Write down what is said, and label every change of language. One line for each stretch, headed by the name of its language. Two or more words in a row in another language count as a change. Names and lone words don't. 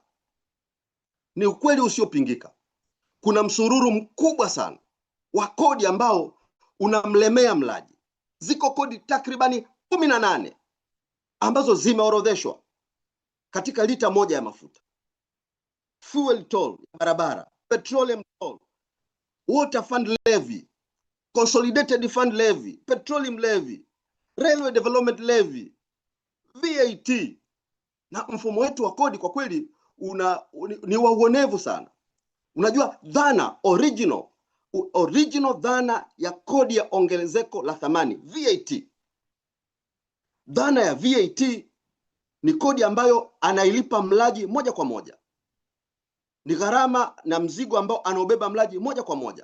Swahili: Ni ukweli usiopingika, kuna msururu mkubwa sana wa kodi ambao unamlemea mlaji. Ziko kodi takribani 18 ambazo zimeorodheshwa katika lita moja ya mafuta:
English: fuel toll
Swahili: ya barabara,
English: petroleum toll, water fund levy, consolidated fund levy, petroleum levy, railway development levy, VAT.
Swahili: Na mfumo wetu wa kodi kwa kweli ni wa uonevu sana. Unajua dhana original dhana ya kodi ya ongezeko la thamani, VAT. Dhana ya VAT ni kodi ambayo anailipa mlaji moja kwa moja, ni gharama na mzigo ambao anaobeba mlaji moja kwa moja.